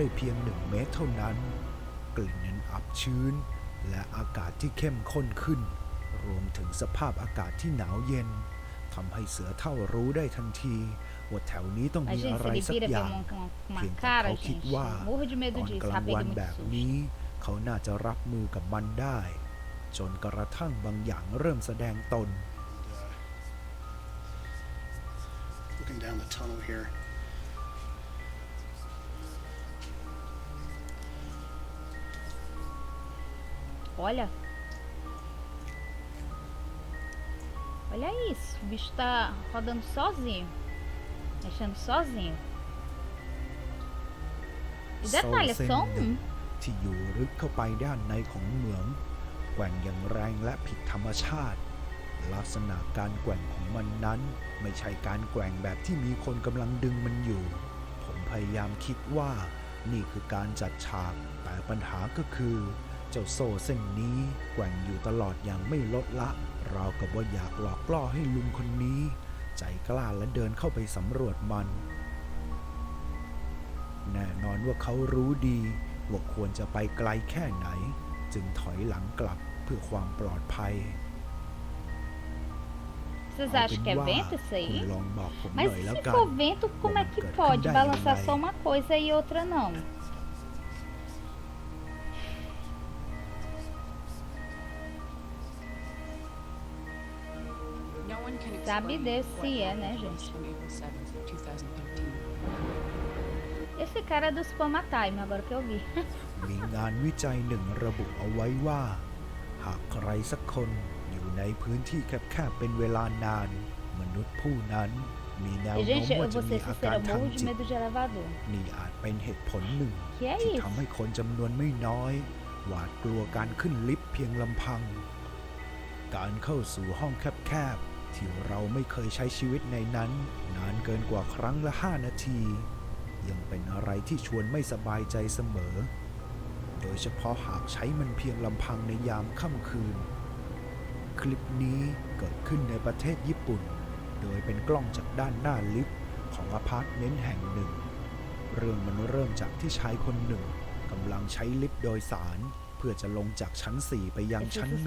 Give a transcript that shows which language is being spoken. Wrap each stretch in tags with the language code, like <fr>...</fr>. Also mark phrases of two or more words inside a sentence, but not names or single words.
<th>เพียง1 เมตรเท่านั้นกลิ่นนั้นอับชื้นและอากาศที่เข้มข้นขึ้นรวมถึงสภาพอากาศที่หนาวเย็นทำให้เสือเฒ่ารู้ได้ทันทีว่าแถวนี้ต้องมีอะไรสักอย่างเพียงแต่เขาคิดว่าตอนกลางวันแบบนี้เขาน่าจะรับมือกับมันได้จนกระทั่งบางอย่างเริ่มแสดงตน</th> <en>Looking down the tunnel here.</en> <pt>Olha. Olha isso. O bicho tá rodando sozinho. Mexendo sozinho. E detalhe, é só um.</pt> <th>ที่อยู่ลึกเข้าไปด้านในของเหมืองแกว่งอย่างแรงและผิดธรรมชาติลักษณะการแกว่งของมันนั้นไม่ใช่ การแกว่งแบบที่มีคนกำลังดึงมันอยู่ผมพยายามคิดว่านี่คือการจัดฉากแต่ปัญหาก็คือเจ้าโซ่เส้นนี้แกว่งอยู่ตลอดอย่างไม่ลดละราวกับว่าอยากหลอกล่อให้ลุงคนนี้ใจกล้าและเดินเข้าไปสำรวจมันแน่นอนว่าเขารู้ดีว่าควรจะไปไกลแค่ไหนจึงถอยหลังกลับเพื่อความปลอดภัย</th> <pt>Vocês acham que é vento isso aí?</pt> <th>คุณลองบอกผมห</th> <pt>Mas</pt> <th>น่อยแล้ว</th> <pt>se</pt> <th>กัน</th> <pt>for vento, como é que pode balançar só uma coisa e outra não? Sabe Deus se é, né, gente? Esse cara é do Spama Time, agora que eu vi.</pt> <th>มีงานวิจัยหนึ่งระบุเอาไว้ว่าหากใครสักคนอยู่ในในพื้นที่แคบๆเป็นเวลานานมนุษย์ผู้นั้นมีแนว</th> <pt>E,</pt> <th>โน้ม</th> <pt>gente,</pt> <th>ว่า</th> <pt>eu</pt> <th>จะ</th> <pt>vou</pt> <th>มี</th> <pt>ser</pt> <th>อาการ</th> <pt>sincera, eu</pt> <th>ทาง</th> <pt>morro de</pt> <th>จิต</th> <pt>medo de elevador.</pt> <th>นี่อาจเป็นเหตุผลหนึ่ง</th> <pt>Que é</pt> <th>ที่</th> <pt>isso?</pt> <th>ทำให้คนจำนวนไม่น้อยหวาดกลัวการขึ้นลิฟต์เพียงลำพัง การเข้าสู่ห้องแคบๆที่เราไม่เค ยใช้ชีวิตในนั้นนานเกินกว่าครั้งละ 5 นาทียังเป็นอะไรที่ชวนไม่สบายใจเสมอโดยเฉพาะหากใช้มันเพียงลำพังในยามค่ำคืนคลิปนี้เกิดขึ้นในประเทศญี่ปุ่นโดยเป็นกล้องจากด้านหน้าลิฟต์ของอพาร์ตเมนต์แห่งหนึ่งเรื่องมันเริ่มจากที่ชายคนหนึ่งกำลังใช้ลิฟต์โดยสารเพื่อจะลงจากชั้น 4 ไปยัง</th> <pt>Esse</pt> <th>ชั้น 1</th>